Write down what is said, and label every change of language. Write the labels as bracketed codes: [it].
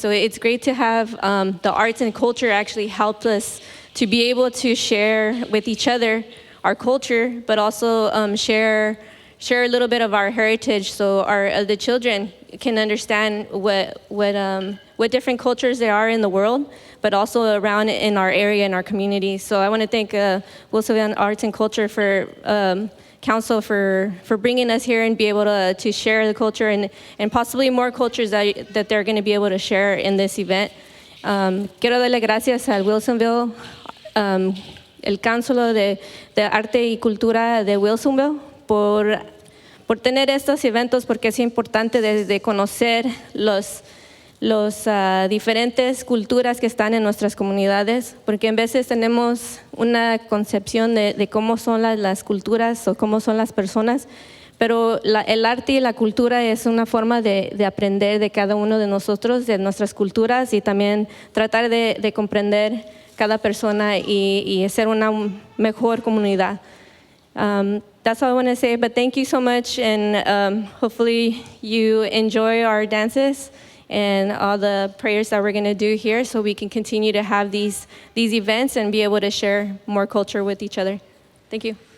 [en] So it's great to have the arts and culture actually help us to be able to share with each other our culture, but also share a little bit of our heritage, so the children can understand what different cultures there are in the world, but also around in our area, in our community. So I want to thank Wilsonville Arts and Culture Council for bringing us here and be able to share the culture and possibly more cultures that they're going to be able to share in this event. [es] Quiero darle gracias al Wilsonville, el Council de Arte y Cultura de Wilsonville por tener estos eventos, porque es importante de conocer los diferentes culturas que están en nuestras comunidades, porque en veces tenemos una concepción de cómo son las culturas o cómo son las personas, pero el arte y la cultura es una forma de aprender de cada uno de nosotros, de nuestras culturas, y también tratar de comprender cada persona y ser una mejor comunidad. [en] That's all I want to say, but thank you so much, and hopefully you enjoy our dances and all the prayers that we're going to do here, so we can continue to have these events and be able to share more culture with each other. Thank you.